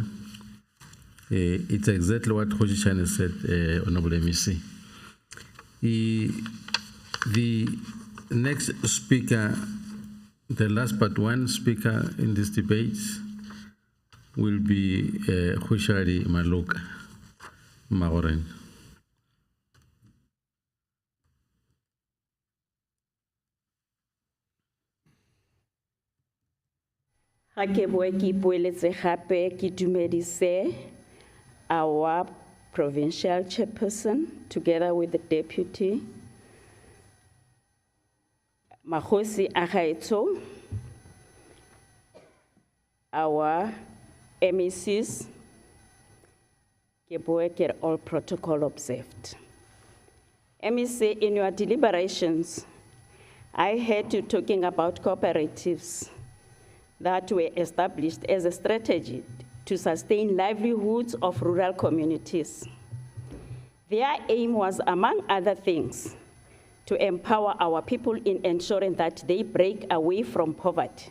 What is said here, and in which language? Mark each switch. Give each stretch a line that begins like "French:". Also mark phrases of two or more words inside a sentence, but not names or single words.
English: It's exactly what Khosichan said, Honorable MEC. The next speaker, the last but one speaker in this debate will be Khushari Maluka Maurena.
Tswana: Ha ke boe ke ipoeletse gape ke dumedise
English: our provincial chairperson together with the deputy
Tswana: Magosi a gaetsho,
English: our MECs,
Tswana: ke boe ke re
English: all protocol observed. MEC, in your deliberations, I heard you talking about cooperatives that were established as a strategy to sustain livelihoods of rural communities. Their aim was, among other things, to empower our people in ensuring that they break away from poverty.